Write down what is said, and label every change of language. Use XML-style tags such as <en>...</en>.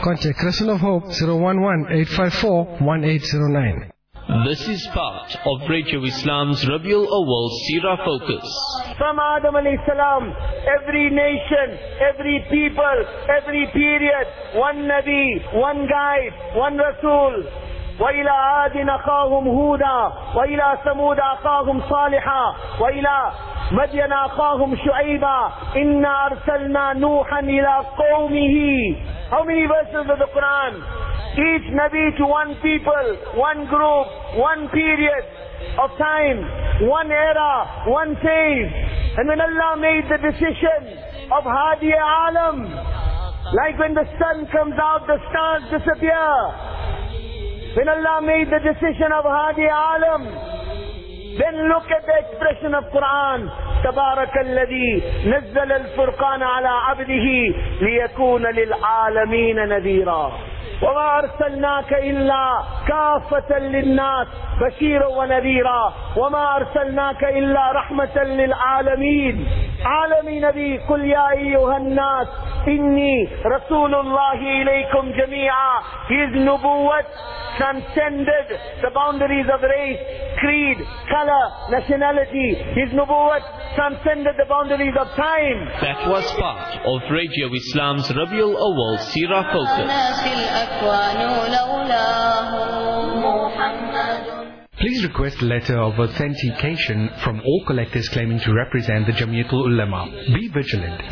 <en>Contact Crescent of Hope 011-854-1809. This is part of Radio Islam's Rabiul Awwal Seerah Focus. From Adam alayhi salam, every nation, every people, every period, one Nabi, one guide, one Rasul.</en> <ar>وإلى عاد أخاهم هودا وإلى ثمود أخاهم صالحا وإلى مدين أخاهم شعيبا إنا أرسلنا نوحا إلى قومه.</ar> <en>How many verses of the Quran? Each Nabi to one people, one group, one period of time, one era, one phase. And when Allah made the decision of Hadi Alam, like when the sun comes out, the stars disappear. When Allah made the decision of Hadi Alam, then look at the expression of Quran.</en> <ar>Tabarakalladhi nazzala al-furqana ala abdihi liyakuna lil'alameena nadheera. وما أرسلناك إلا كافة للناس بشيرا ونذيرا وما أرسلناك إلا رحمة للعالمين عالمي نبي قل يا أيها الناس إني رسول الله إليكم جميعا</ar> <en>His نبوة transcended the boundaries of race, creed, color, nationality. His نبوة transcended the boundaries of time. That was part of Radio Islam's Rabiul Awwal Sira Focus. Please request a letter of authentication from all collectors claiming to represent the Jamiatul Ulema. Be vigilant.</en>